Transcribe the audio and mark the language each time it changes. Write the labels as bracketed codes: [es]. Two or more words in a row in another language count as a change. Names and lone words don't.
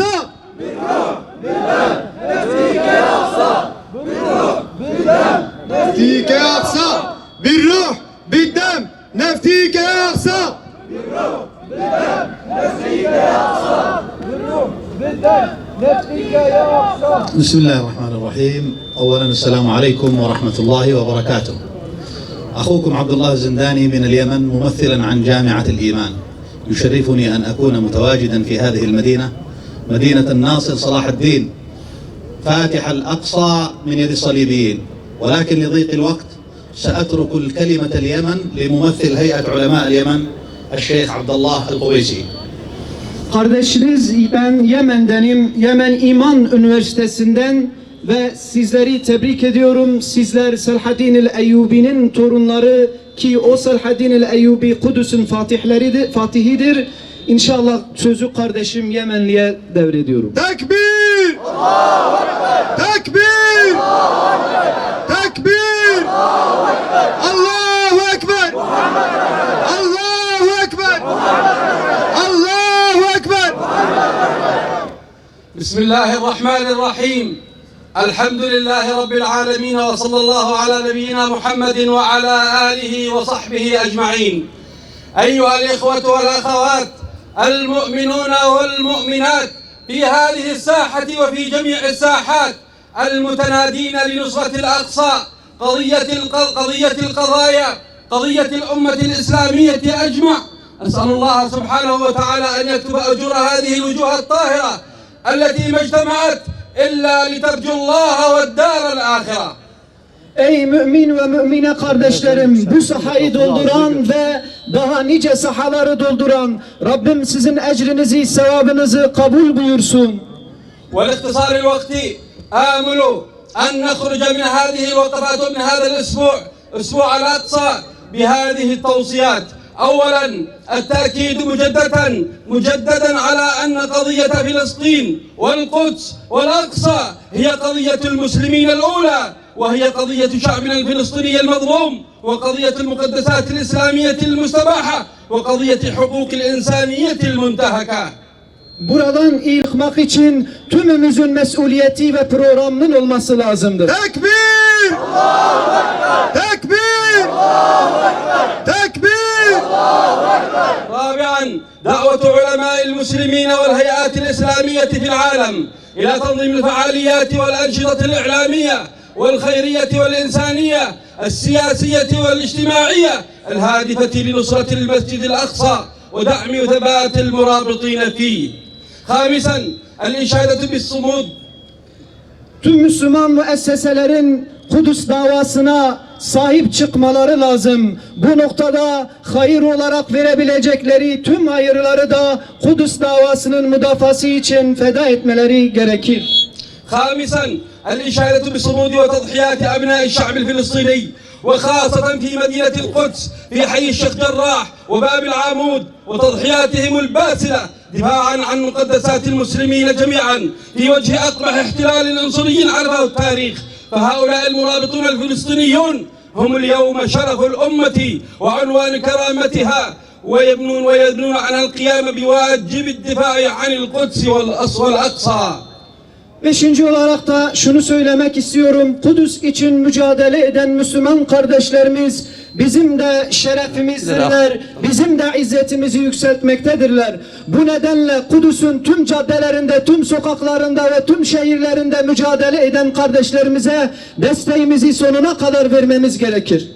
[tr] Bir ruh, bir dem, neftike ya aksa! Bir ruh, bir dem, neftike ya aksa! Bir ruh, bir dem, neftike ya aksa! Bir ruh, bir dem, neftike ya aksa! Bir ruh, bir dem, neftike ya aksa! [ar] بسم الله الرحمن الرحيم. أولا السلام عليكم ورحمة الله وبركاته. أخوكم عبد الله الزنداني من اليمن ممثلا عن جامعة الإيمان. يشرفني أن أكون متواجدا في هذه المدينة، مدينة الناصر صلاح الدين فاتح الأقصى من يد الصليبيين. ولكن لضيق الوقت سأترك الكلمة اليمن لممثل هيئة علماء اليمن الشيخ عبد الله القويسي. [tr] Kardeşiniz ben Yemen'denim. Yemen İman Üniversitesi'nden ve sizleri tebrik ediyorum. Sizler Selahaddin el-Eyyubi'nin torunları ki o Selahaddin el-Eyyubi Kudüs'ün fatihidir. İnşallah sözü kardeşim Yemenli'ye devrediyorum. Tekbir! Tekbir! Tekbir! [ar] الله أكبر! الله أكبر! الله أكبر! بسم الله الرحمن الرحيم. الحمد لله رب العالمين وصلى الله على نبينا محمد وعلى آله وصحبه أجمعين. أيها الإخوة والأخوات المؤمنون والمؤمنات في هذه الساحة وفي جميع الساحات المتنادين لنصرة الأقصى، قضية القضايا، قضية الأمة الإسلامية أجمع. أسأل الله سبحانه وتعالى أن يكتب أجور هذه الوجوه الطاهرة التي ما اجتمعت إلا لترجو الله والدار الآخرة. [tr] Ey mümin ve mümine kardeşlerim, bu sahayı dolduran ve daha nice sahaları dolduran Rabbim sizin ecrinizi, sevabınızı kabul buyursun. [ar] ولاختصار الوقت آمل أن نخرج من هذه الوقفات ومن هذا الأسبوع، أسبوع الأقصى، بهذه التوصيات. أولا التأكيد مجددا على أن قضية فلسطين والقدس والأقصى هي قضية المسلمين الأولى، وهي قضية شعبنا الفلسطيني المظلوم، وقضية المقدسات الإسلامية المستباحة، وقضية حقوق الإنسانية المنتهكة. [tr] Buradan yıkmak için tümümüzün mesuliyeti ve programının olması lazımdır. Tekbir! Tekbir! Tekbir! [ar] رابعا دعوة علماء المسلمين والهيئات الإسلامية في العالم إلى تنظيم الفعاليات والأنشطة الإعلامية والخيرية والإنسانية السياسية والاجتماعية الهادفة لنصرة المسجد الأقصى ودعم وثبات المرابطين فيه. خامسا الإشادة بالصمود. [tr] Tüm Müslüman müesseselerin Kudüs davasına sahip çıkmaları lazım. Bu noktada hayır olarak verebilecekleri tüm hayırları da Kudüs davasının müdafası için feda etmeleri gerekir. [ar] خامسا الإشادة بصمود وتضحيات أبناء الشعب الفلسطيني وخاصة في مدينة القدس في حي الشيخ جراح وباب العامود، وتضحياتهم الباسلة دفاعا عن مقدسات المسلمين جميعا في وجه أقبح احتلال عنصري عرفه التاريخ. فهؤلاء المرابطون الفلسطينيون هم اليوم شرف الأمة وعنوان كرامتها، ويدنون عن القيام بواجب الدفاع عن القدس والأقصى. [tr] Beşinci olarak da şunu söylemek istiyorum. Kudüs için mücadele eden Müslüman kardeşlerimiz bizim de şerefimizdirler, bizim de izzetimizi yükseltmektedirler. Bu nedenle Kudüs'ün tüm caddelerinde, tüm sokaklarında ve tüm şehirlerinde mücadele eden kardeşlerimize desteğimizi sonuna kadar vermemiz gerekir.